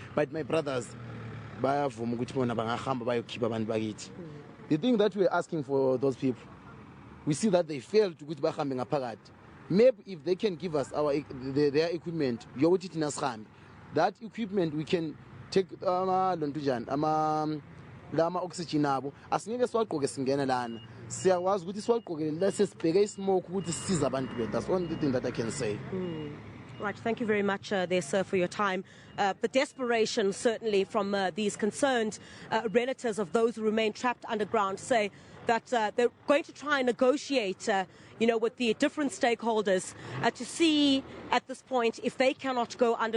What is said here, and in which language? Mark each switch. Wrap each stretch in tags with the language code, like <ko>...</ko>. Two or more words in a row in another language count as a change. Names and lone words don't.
<en>But my brothers, the thing that we're asking for those people, we see that they failed to go to maybe if they can give us their equipment, that equipment we can take</en> <zu>lama oxygen abo asingeke siwaqoke singena lana siyawazi ukuthi siwaqoke lase sibheke ismoke ukuthi sisiza abantu bethu.</zu> <en>That's one thing that I can say. Right, thank you very much there, sir, for your time. The desperation, certainly, from these concerned relatives of those who remain trapped underground say that they're going to try and negotiate, with the different stakeholders to see at this point if they cannot go underground.</en>